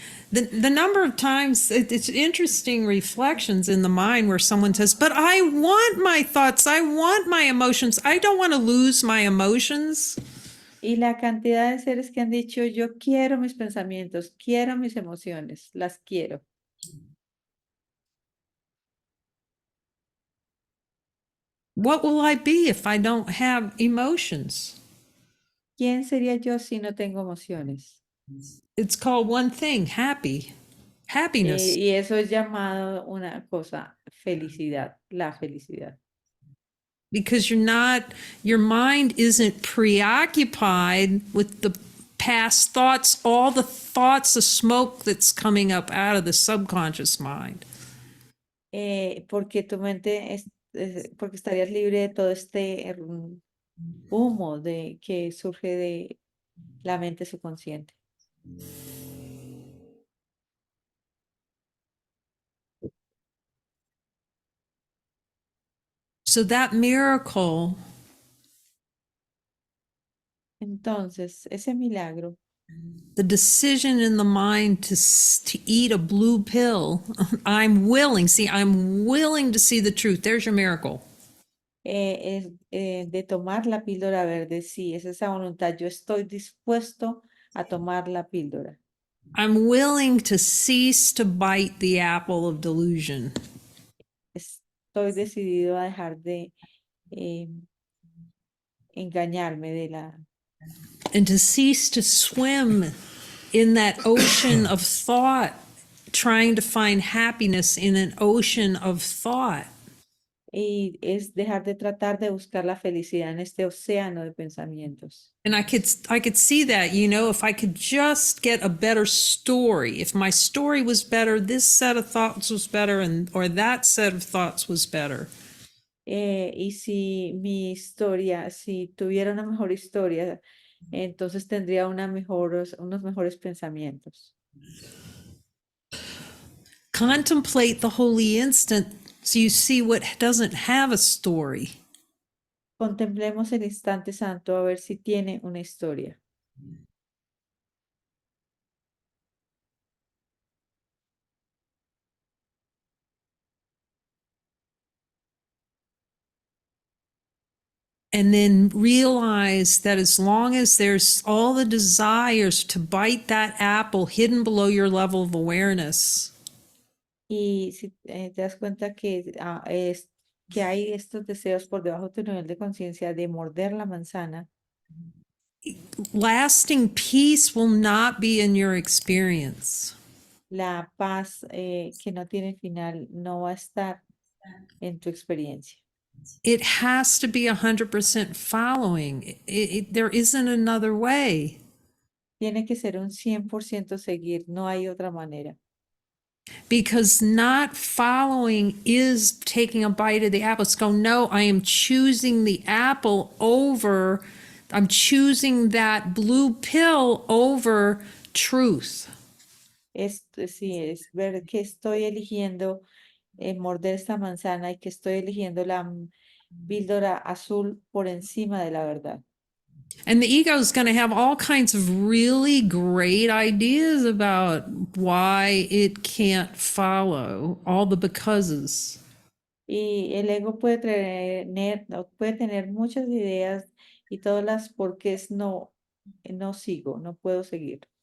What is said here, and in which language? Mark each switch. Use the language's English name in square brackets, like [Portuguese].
[English] The number of times it's interesting reflections in the mind where someone says, but I want my thoughts, I want my emotions, I don't want to lose my emotions. [Spanish] Y la cantidad de seres que han dicho, yo quiero mis pensamientos, quiero mis emociones, las quiero. [English] What will I be if I don't have emotions? [Spanish] ¿Quién sería yo si no tengo emociones? [English] It's called one thing, happiness. [Spanish] Y eso es llamado una cosa, felicidad, la felicidad. [English] Because your mind isn't preoccupied with the past thoughts, all the thoughts, the smoke that's coming up out of the subconscious mind. [Spanish] Porque tu mente porque estarías libre de todo este humo que surge de la mente subconsciente. [English] So that miracle [Spanish] Entonces, ese milagro, [English] the decision in the mind to eat a blue pill, I'm willing to see the truth. There's your miracle. [Spanish] de tomar la píldora verde, sí, es esa voluntad. Yo estoy dispuesto a tomar la píldora. [English] I'm willing to cease to bite the apple of delusion. [Spanish] Estoy decidido a dejar de engañarme de la [English] And to cease to swim in that ocean of thought, trying to find happiness in an ocean of thought. [Spanish] y es dejar de tratar de buscar la felicidad en este océano de pensamientos. [English] And I could see that, you know, if I could just get a better story, if my story was better, this set of thoughts was better, or that set of thoughts was better. [Spanish] Y si mi historia, si tuviera una mejor historia, entonces tendría unos mejores pensamientos. [English] Contemplate the holy instant so you see what doesn't have a story. [Spanish] Contemplemos el instante santo a ver si tiene una historia. [English] And then realize that as long as there's all the desires to bite that apple hidden below your level of awareness, [Spanish] Y si te das cuenta que, que hay estos deseos por debajo de tu nivel de conciencia de morder la manzana, [English] lasting peace will not be in your experience. [Spanish] la paz que no tiene final no va a estar en tu experiencia. [English] It has to be 100% following. There isn't another way. [Spanish] Tiene que ser un 100% seguir, no hay otra manera. [English] Because not following is taking a bite of the apple. It's going, no, I am choosing the apple over, I'm choosing that blue pill over truth. [Spanish] Sí, es ver que estoy eligiendo morder esta manzana y que estoy eligiendo la píldora azul por encima de la verdad. [English] And the ego is going to have all kinds of really great ideas about why it can't follow, all the becauses. [Spanish] Y el ego puede tener muchas ideas y todas las porqués no sigo, no puedo seguir.